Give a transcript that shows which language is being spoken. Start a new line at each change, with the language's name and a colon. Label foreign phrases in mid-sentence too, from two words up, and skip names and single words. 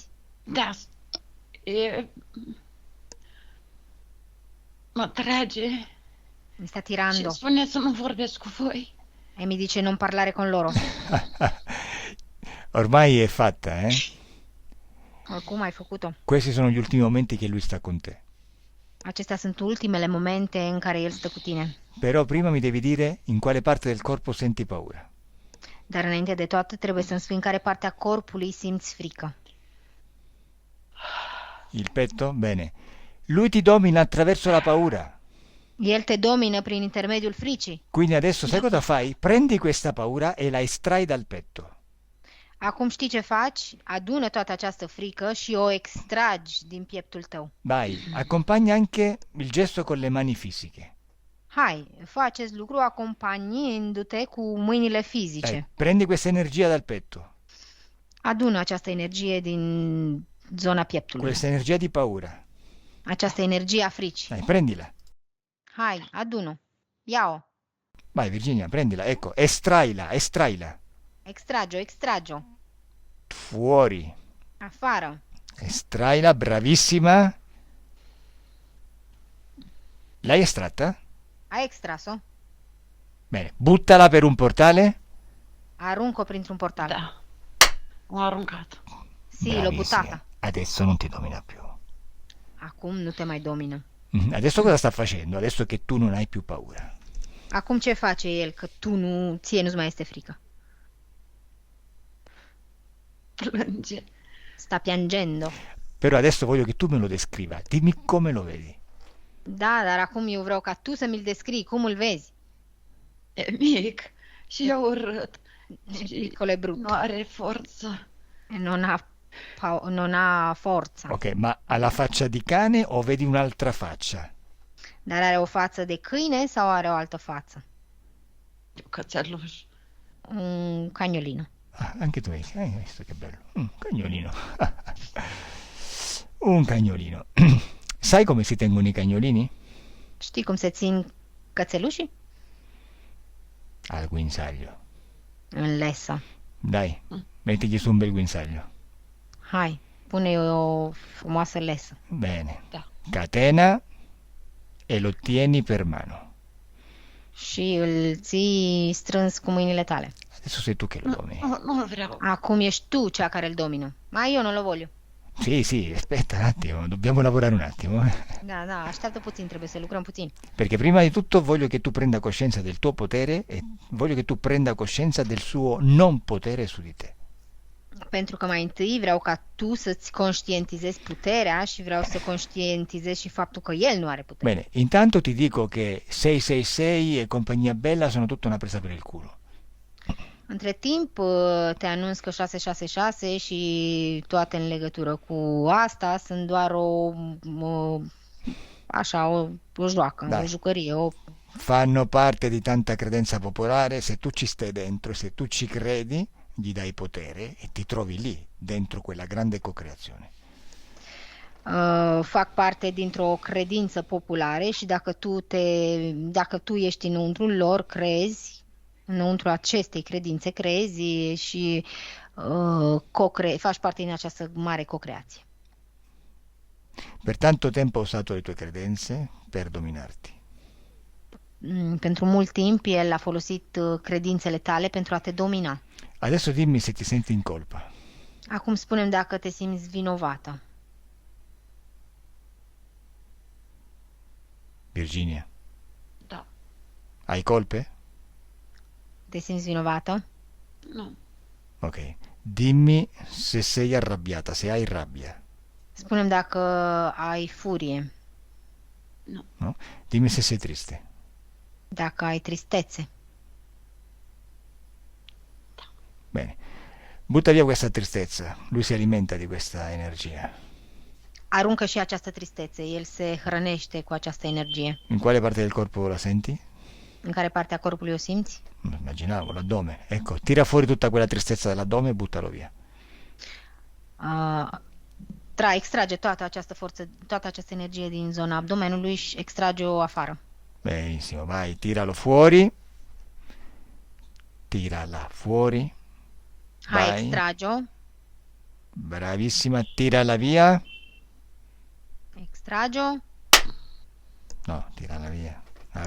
Romanian: Da. E... Mă trage
Italian: Mi sta
Romanian: și
Italian: tirando
Romanian: spune să nu vorbesc cu voi.
Italian: e mi dice non parlare con loro. Ormai è fatta, eh?
Romanian: Oricum ai făcut-o.
Italian: Questi sono gli ultimi momenti che lui sta con te.
Romanian: Acestea sunt ultimele momente în care el stă cu tine.
Italian: Però prima mi devi dire in quale parte del corpo senti paura.
Romanian: Dar înainte de toate trebuie să-mi spui în care parte a corpului simți frică.
Italian: Il petto? Bene. Lui ti domina attraverso la paura.
Romanian: El te domină prin intermediul fricii.
Italian: Quindi adesso sai cosa fai? Prendi questa paura e la estrai dal petto.
Romanian: Acum știi ce faci? Adună toată această frică și o extragi din pieptul tău.
Italian: Vai, accompagna anche il gesto con le mani fisiche.
Romanian: Hai, fă acest lucru acompaniindu-te cu mâinile fizice.
Italian: Dai, prendi questa energia dal petto,
Romanian: Adună această energie din zona pieptului.
Italian: questa energia di paura.
Romanian: Această energie a fricii.
Italian: Dai, prendila.
Romanian: Hai, adună. Ia-o.
Italian: Vai Virginia, prendila. Ecco, estraila, estraila.
Romanian: Extrage-o, extrage-o.
Italian: Fuori.
Romanian: Afară.
Italian: Estraila, bravissima. L'hai estratta?
Romanian: Ai extras-o?
Italian: Bene, buttala per un portale.
Romanian: Aruncă-o printr-un portal. Da. O aruncat.
Italian: Sì, l'ho buttata. Adesso non ti domina più.
Romanian: Acum nu te mai domină.
Italian: Adesso cosa sta facendo? Adesso che tu non hai più paura.
Romanian: Acum ce face el, că ție nu-ți mai este frică? Plânge.
Italian: Sta piangendo. Però adesso voglio che tu me lo descriva. Dimmi come lo vedi.
Romanian: Da, dar acum eu vreau ca tu să mi-l descrii, cum îl vezi. E mic și e urât.
Italian: E piccolo e brutto.
Romanian: Nu are forță.
Italian: Non ha forța. Ok, ma ha la faccia di cane o vedi un'altra faccia?
Romanian: Dar are o față de câine sau are o altă față? Cățeluș.
Italian: Un cagnolino. Ah, anche tu hai visto che bello. Un cagnolino. Un cagnolino. Sai come si tengono i cagnolini?
Romanian: Știi cum se țin cățelușii?
Italian: Al guinzaglio.
Romanian: În lesă.
Italian: Dai, mettigli su un bel guinzaglio.
Romanian: Hai, pune o frumoasă lesă.
Italian: Bene.
Romanian: Da.
Italian: Catena e lo tieni per mano.
Romanian: Și îl ții strâns cu mâinile tale.
Italian: Adesso sei tu che lo domini.
Romanian: Nu vreau. Acum ești tu cea care îl domină.
Italian: Ma io non lo voglio. Sì, sì, aspetta un attimo, dobbiamo lavorare un attimo.
Romanian: Da, așteaptă puțin, trebuie să lucrăm puțin.
Italian: Perché prima di tutto voglio che tu prenda coscienza del tuo potere e voglio che tu prenda coscienza del suo non potere su di te.
Romanian: Pentru că mai întâi vreau ca tu să-ți conștientizezi puterea și vreau să conștientizezi și faptul că el nu are putere.
Italian: Bene, intanto ti dico che 666 e compagnia bella sono tutta una presa per il culo.
Romanian: Între timp te anunț că 666 și toate în legătură cu asta sunt doar o joacă, Da. o jucărie,
Italian: Fanno parte di tanta credenza popolare, se tu ci stai dentro, se tu ci credi, gli dai potere e ti trovi lì, dentro quella grande cocreazione.
Romanian: Fac parte dintr-o credință populară și dacă tu ești înăuntrul lor, crezi, înăuntru acestei credințe crezi și faci parte din această mare cocreație.
Italian: Per tanto tempo ha usato le tue credenze per dominarti.
Romanian: Pentru mult timp el a folosit credințele tale pentru a te domina.
Italian: Adesso dimmi se ti senti in colpa.
Romanian: Acum spune-mi dacă te simți vinovată.
Italian: Virginia,
Romanian: Da.
Italian: hai colpe?
Romanian: Te simți vinovată? Nu.
Italian: Ok. Dimmi se sei arrabbiata, se hai rabbia.
Romanian: Spune-mi dacă ai furie, Nu.
Italian: No? Dimmi se sei triste.
Romanian: dacă ai tristețe.
Italian: Bene. Butta via questa tristezza. Lui si alimenta di questa energia.
Romanian: Aruncă și această tristețe, el se hrănește cu această energie.
Italian: In quale parte del corpo la senti?
Romanian: În care parte a corpului o simți?
Italian: Immaginavo, l'addome. Ecco, tira fuori tutta quella tristezza dall'addome e buttalo via.
Romanian: Extrage toată această forță, toată această energie din zona abdomenului și extrage-o afară.
Italian: Benissimo, vai, tiralo fuori. Tirala fuori.
Romanian: Hai,
Italian: Vai.
Romanian: extrage-o,
Italian: Bravissima, tirala via.
Romanian: extrage-o,
Italian: No, tirala via. Vabbè,